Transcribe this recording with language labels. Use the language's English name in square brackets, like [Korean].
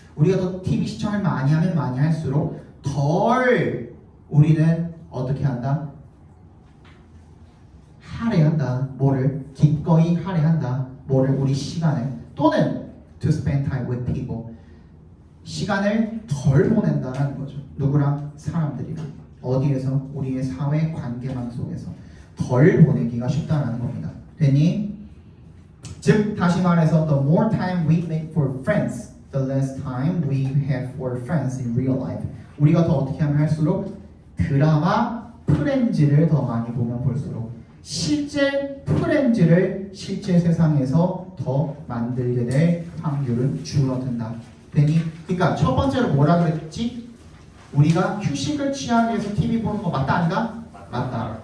[Korean] 우리가 더 TV 시청을 많이 하면 많이 할수록 덜 우리는 어떻게 한다? 할애한다. 뭐를? 기꺼이 할애한다. 뭐를? 우리 시간을 또는 [English] to spend time with people. [Korean] 시간을 덜 보낸다는 거죠. 누구랑? 사람들이랑. 어디에서? 우리의 사회 관계망 속에서 덜 보내기가 쉽다는 겁니다. 됐니? 즉 다시 말해서 [English] the more time we make for friends, the less time we have for friends in real life. [Korean] 우리가 더 어떻게 하면 할수록 드라마 프렌즈를 더 많이 보면 볼수록 실제 프렌즈를 실제 세상에서 더 만들게 될 확률은 줄어든다. 되니? 그러니까 첫 번째로 뭐라 그랬지? 우리가 휴식을 취하기 위해서 TV 보는 거 맞다 아닌가? 맞다.